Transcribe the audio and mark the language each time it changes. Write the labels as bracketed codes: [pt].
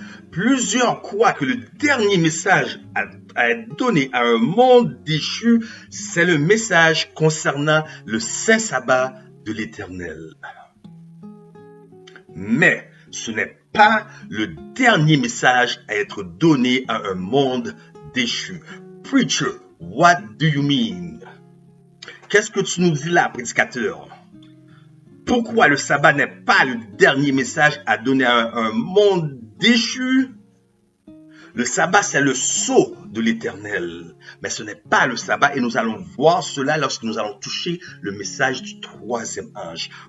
[fr] Plusieurs croient que le dernier message à être donné à un monde déchu, c'est le message concernant le saint sabbat de l'Éternel. Mais ce n'est pas le dernier message à être donné à un monde déchu. [en] Preacher, what do you mean? [fr] Qu'est-ce que tu nous dis là, prédicateur? Pourquoi le sabbat n'est pas le dernier message à donner à un monde déchu? Le sabbat, c'est le sceau de l'Éternel, mais ce n'est pas le sabbat, et nous allons voir cela lorsque nous allons toucher le message du troisième ange.